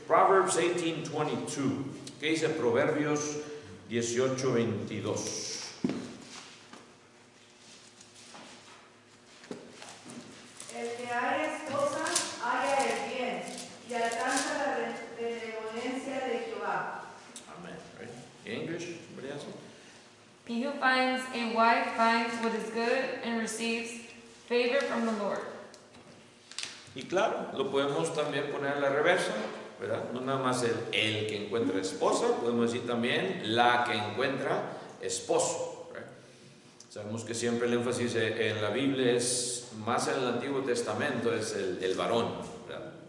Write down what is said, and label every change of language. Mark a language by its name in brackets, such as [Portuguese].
[Spanish] Proverbs 18:22. ¿Qué dice Proverbios 18:22? El que haya esposa, haya el bien, y alcanza la benevolencia de Jehová. [English] Amen. Right? English? Somebody else? He who finds a wife finds what is good and receives favor from the Lord. [Spanish] Y claro, lo podemos también poner en la reversa, ¿verdad? No nada más el que encuentra esposa, podemos decir también la que encuentra esposo. ¿Right? Sabemos que siempre el énfasis en la Biblia es, más en el Antiguo Testamento, es el varón, ¿verdad?